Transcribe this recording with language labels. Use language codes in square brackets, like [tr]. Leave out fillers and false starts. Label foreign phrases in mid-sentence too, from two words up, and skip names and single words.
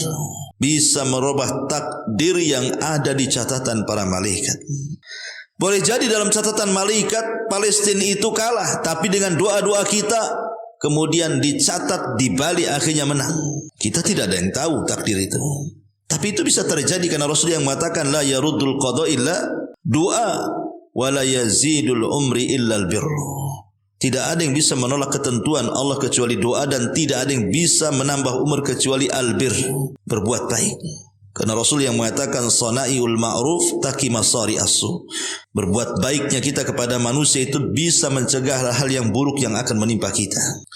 [id] Bisa merubah takdir yang ada di catatan para malaikat. Boleh jadi dalam catatan malaikat Palestina itu kalah, tapi dengan doa-doa kita kemudian dicatat di balik akhirnya menang. Kita tidak ada yang tahu takdir itu. Tapi itu bisa terjadi karena Rasul yang mengatakan [ar] لا يرد القضاء إلا الدعاء ولا يزيد العمر إلا البر. [id] Tidak ada yang bisa menolak ketentuan Allah kecuali doa dan tidak ada yang bisa menambah umur kecuali albir, berbuat baik. Karena Rasul yang mengatakan [ar] صنائع المعروف تقي مصارع السوء. [id] Berbuat baiknya kita kepada manusia itu bisa mencegah hal-hal yang buruk yang akan menimpa kita.